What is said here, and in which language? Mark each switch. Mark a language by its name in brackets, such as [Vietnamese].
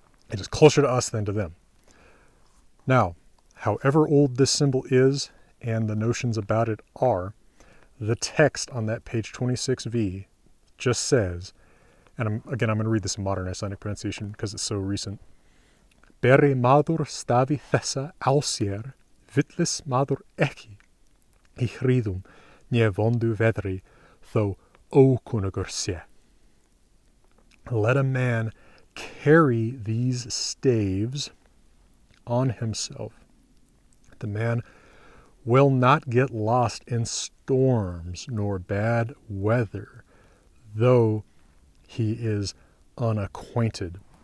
[English] It is closer to us than to them. Now, however old this symbol is and the notions about it are, the text on that page 26v just says, and I'm going to read this in modern Icelandic pronunciation because it's so recent. [Icelandic] Beri maður stafi þessa á sér, villis maður ekki, í hríðum né vondu veðri, þó ókunnugur sé. [English] Let a man carry these staves on himself. The man will not get lost in storms nor bad weather, though he is unacquainted.